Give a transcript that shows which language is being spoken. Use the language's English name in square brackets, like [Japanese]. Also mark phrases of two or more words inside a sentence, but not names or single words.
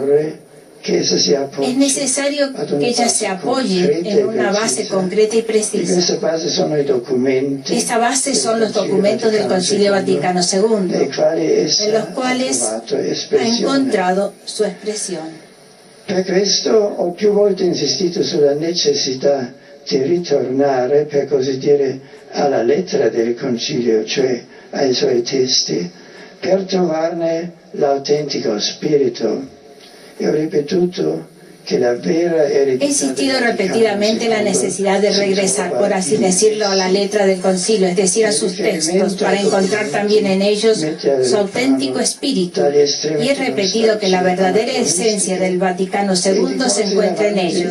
[Spanish] Es necesario que ella se apoye en una base concreta y precisa. Esta base son los documentos del Concilio Vaticano II, en los cuales ha encontrado su expresión. [Italian] Per questo ho più volte insistito sulla necessità di ritornare, per così dire, alla lettera del Concilio, cioè ai suoi testi, per trovarne l'autentico spirito. E ho ripetuto que la vera [Spanish] He insistido repetidamente en la necesidad de regresar, por así decirlo, a la letra del concilio, es decir, a sus textos, para encontrar también en ellos su auténtico espíritu. Y he repetido que la verdadera esencia del Vaticano II se encuentra en ellos.